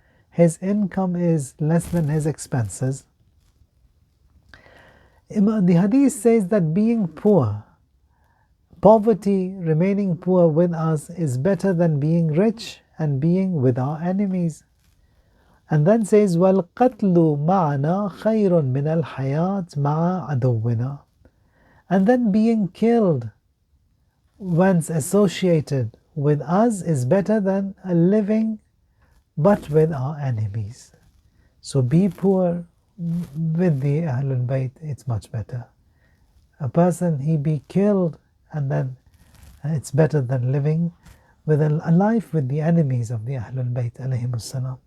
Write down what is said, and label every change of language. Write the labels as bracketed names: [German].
[English] His income is less than his expenses. The hadith says that being poor, poverty, remaining poor with us is better than being rich and being with our enemies. And then says, [Arabic] وَالْقَتْلُ مَعَنَا خَيْرٌ مِنَ الْحَيَاةِ مَعَ عَدُوِّنَا. [English] And then being killed, once associated with us, is better than a living but with our enemies. So be poor with the Ahlul Bayt, it's much better. A person, he be killed, and then it's better than living with a life with the enemies of the Ahlul Bayt alayhimus salam.